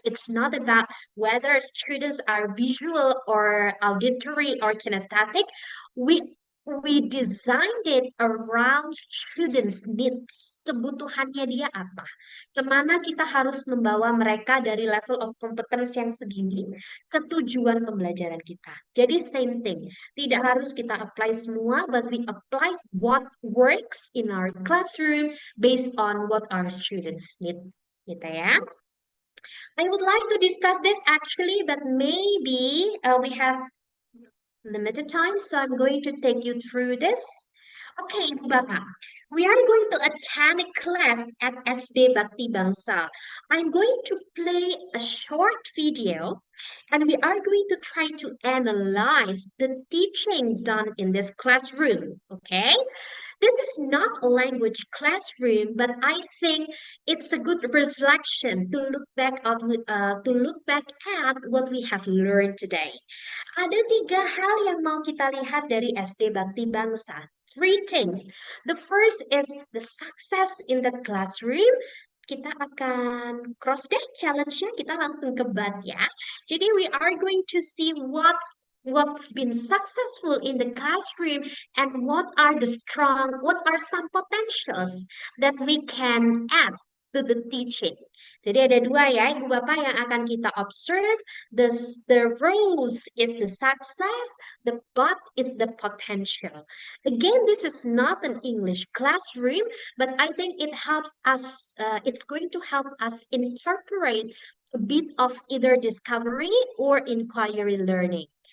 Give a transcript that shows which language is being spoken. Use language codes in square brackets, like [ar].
[en] It's not about whether students are visual or auditory or kinesthetic. We designed it around students' needs. [id] Kebutuhannya dia apa? Kemana kita harus membawa mereka dari [en] level of competence [id] yang segini ke tujuan pembelajaran kita. [en] Jadi same thing. [id] Tidak harus kita apply semua, [en] but we apply what works in our classroom based on what our students need. Gitu ya. I would like to discuss this actually, but maybe we have limited time, so I'm going to take you through this. Okay, Ibu Bapak, we are going to attend a class at SD Bakti Bangsa. I'm going to play a short video and we are going to try to analyze the teaching done in this classroom, okay? This is not a language classroom, but I think it's a good reflection to look back at what we have learned today. [id] Ada tiga hal yang mau kita lihat dari SD Bakti Bangsa. [en] Three things. The first is the success in the classroom. [id] Kita akan cross deh challenge-nya, kita langsung ke bat ya. [en] Jadi we are going to see what's been successful in the classroom and what are some potentials that we can add to the teaching. [id] Jadi ada dua ya, Ibu Bapak yang akan kita observe. [en] The rose is the success, the but is the potential. Again, this is not an English classroom, but I think it helps us, it's going to help us incorporate a bit of either discovery or inquiry learning.